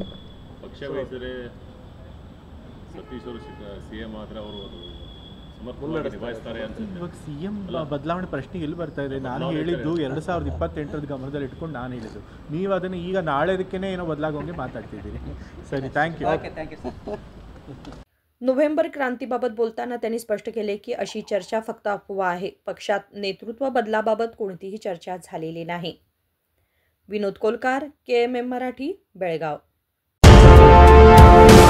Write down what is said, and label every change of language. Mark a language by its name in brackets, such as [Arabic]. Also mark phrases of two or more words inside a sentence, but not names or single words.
[Kannada] ಪಕ್ಷ ವಹಿಸಿದರೆ ಸತೀಶ್ ಅವರು CM ಆದರೆ ಅವರು ನಿಭಾಯಿಸ್ತಾರೆ ಅಂತ. ಇವಾಗ CM ಬದಲಾವಣೆ ಪ್ರಶ್ನೆ ಎಲ್ಲಿ ಬರ್ತಾ ಇದೆ? ನಾನು ಹೇಳಿದ್ದು 2028 ಗಮನದಲ್ಲಿ ಇಟ್ಕೊಂಡು ನಾನು ಹೇಳಿದ್ದು. ನೀವು ಅದನ್ನು ಈಗ ನಾಳೆದಕ್ಕೇ ಏನೋ ಬದಲಾಗೋಂಗೆ ಮಾತಾಡ್ತಿದ್ದೀರಿ. [English] ಸರಿ, thank you. [Marathi] नोव्हेंबर क्रांतीबाबत बोलताना त्यांनी स्पष्ट केले की अशी चर्चा फक्त अफवा आहे. पक्षात नेतृत्व बदलाबाबत कोणतीही चर्चा झालेली नाही. विनोद कोलकार, KMM मराठी, बेळगाव.